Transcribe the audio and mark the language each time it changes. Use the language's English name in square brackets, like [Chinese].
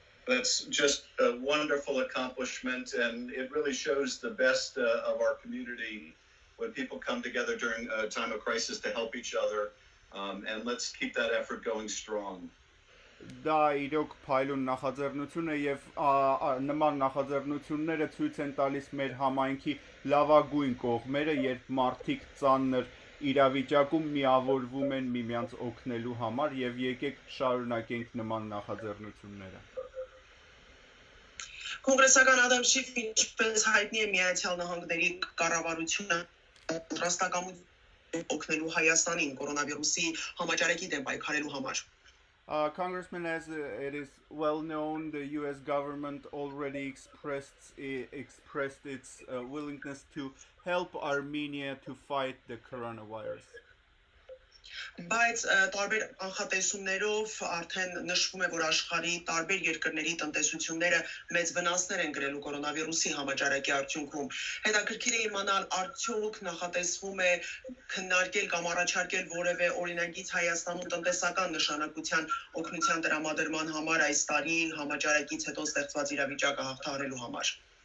[English] That's just a wonderful accomplishment, and it really shows the best of our community when people come together during a time of crisis to help each other, and let's keep that effort going strong. [Armenian] Դա իրոք փայլուն նախաձեռնություն է եւ նման նախաձեռնությունները ցույց են տալիս մեր համայնքի լավագույն կողմերը, երբ մարդիկ ծանր իրավիճակում միավորվում են միմյանց օգնելու համար եւ եկեք շարունակենք նման նախաձեռնությունները։ Կոնգրեսական Ադամ Շիֆ, ինչպես հայտնի է Միացյալ Նահանգների կառավարությունը պատրաստակամություն օգնելու Հայաստանին կորոնավիրուսի համաճարակի դեմ պայքարելու համար։ [English] Congressman, as it is well known, the U.S. government already expressed its willingness to help Armenia to fight the coronavirus. [Armenian] Բայց տարբեր անխատեսումներով արդեն նշվում է, որ աշխարհի տարբեր երկրների տնտեսությունները մեծ վնասներ են կրելու կորոնավիրուսի համաճարակի արդյունքում։ Հետաքրքիր է իմանալ, արդյոք նախատեսվում է քննարկել կամ առաջարկել որևէ օրինագիծ Հայաստանում տնտեսական նշանակության օգնության տրամադրման համար այս տարի համաճարակից հետո ստեղծված իրավիճակը հաղթահարելու համար։